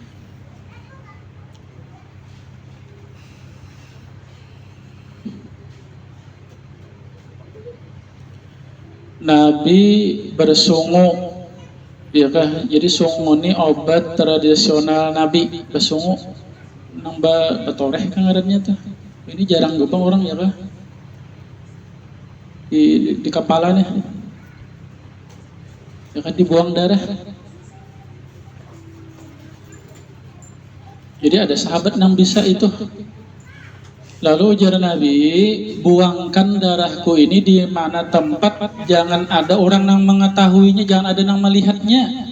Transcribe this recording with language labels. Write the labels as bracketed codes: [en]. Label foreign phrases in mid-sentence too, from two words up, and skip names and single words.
[bjn] Nabi bersungu, ya kan? Jadi sungu ini obat tradisional Nabi. Bersungu nambah betoreh kan ngarannya tuh. [id] Ini jarang lupa orang ya kan? Di kepalanya, ya kan, dibuang darah. Jadi ada sahabat yang bisa itu. [bjn] Lalu ujar Nabi, buangkan darahku ini di mana tempat, jangan ada orang yang mengetahuinya, jangan ada yang melihatnya.